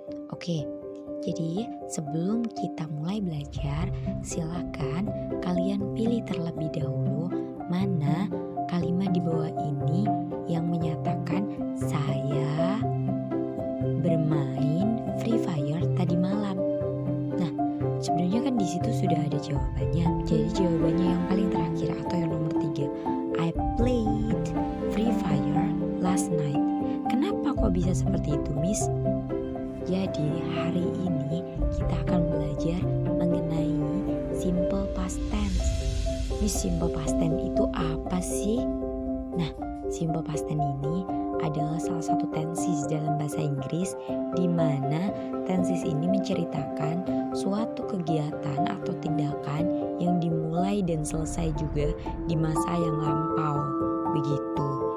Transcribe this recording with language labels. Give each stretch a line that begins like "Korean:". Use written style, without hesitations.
Indonesian: Oke, jadi sebelum kita mulai belajar, silakan kalian pilih terlebih dahulu mana kalimat di bawah ini yang menyatakan saya bermain Free Fire tadi malam. Nah, sebenarnya kan di situ sudah ada jawabannya. Jadi jawabannya yang paling terakhir atau yang nomor 3.
English: I played Free Fire last night.
Indonesian: Kenapa kok bisa seperti itu, Miss? Jadi hari ini kita akan belajar mengenai simple past tense. Miss, simple past tense itu apa sih? Nah, simple past tense ini adalah salah satu tenses dalam bahasa Inggris di mana tenses ini menceritakan suatu kegiatan atau tindakan yang dimulai dan selesai juga di masa yang lampau. Begitu.